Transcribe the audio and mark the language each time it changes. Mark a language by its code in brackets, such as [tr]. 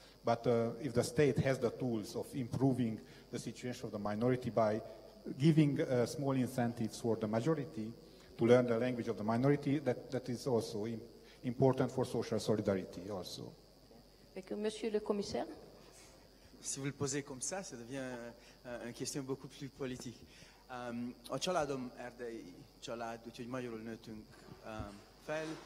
[en] But if the state has the tools of improving the situation of the minority by giving small incentives for the majority to learn the language of the minority, that is also important for social solidarity also. [fr] Monsieur le commissaire? Si vous le posez comme ça devient une question beaucoup plus politique. [hu] A családom erdei család, úgyhogy magyarul nőttünk fel.